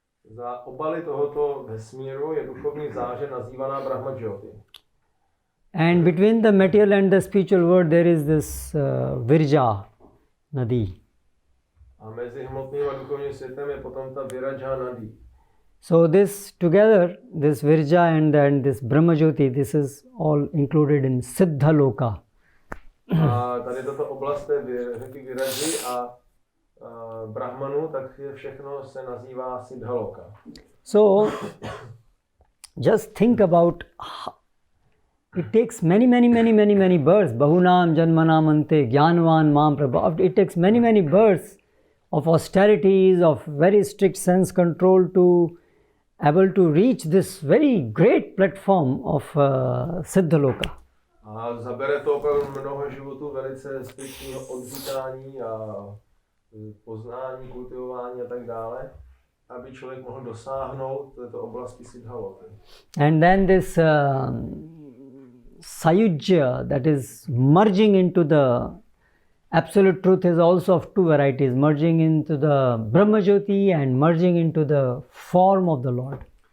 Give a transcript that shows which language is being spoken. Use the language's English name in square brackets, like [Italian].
[Czech] Za obaly tohoto vesmíru je duchovní záře nazývaná Brahma Jyoti. [English] And between the material and the spiritual world there is this Virja Nadi. [Czech] A mezi hmotným a duchovním světem je potom ta Viraja Nadi. [English] So this together, this Virja and then this Brahma Jyoti, this is all included in Siddha Loka. [Czech] A tady tato oblast té řeky Viraji a Brahmanu, tak všechno se nazývá Siddhaloka. [English] So just think about, it takes many births. [Sanskrit] Bahunam janmanam ante jnanvan mam prabha. [English] It takes many births of austerities, of very strict sense control to able to reach this very great platform of Siddhaloka. [Czech] A zabere to opravdu mnoho životů velice striktního odříkání a poznání, kultivování a tak dále, aby člověk mohl dosáhnout této oblasti Siddhaloky. [English] And then this Sayujya, that is merging into the absolute truth, is also of 2 varieties, merging into the Brahma Jyoti and merging into the form of the Lord.